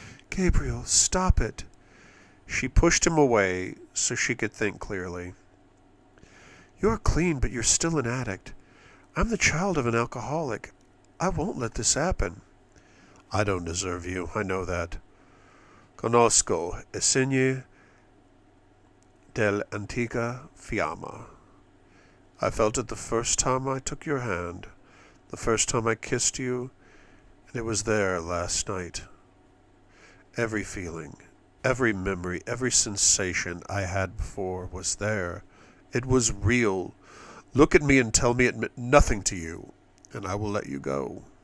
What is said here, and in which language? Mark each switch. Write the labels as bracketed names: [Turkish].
[English] Gabriel, stop it. She pushed him away so she could think clearly. You're clean, but you're still an addict. I'm the child of an alcoholic. I won't let this happen. I don't deserve you, I know that. [Italian] Conosco il segno dell'antica fiamma. [English] I felt it the first time I took your hand, the first time I kissed you, and it was there last night. Every feeling, every memory, every sensation I had before was there. It was real. Look at me and tell me it meant nothing to you, and I will let you go.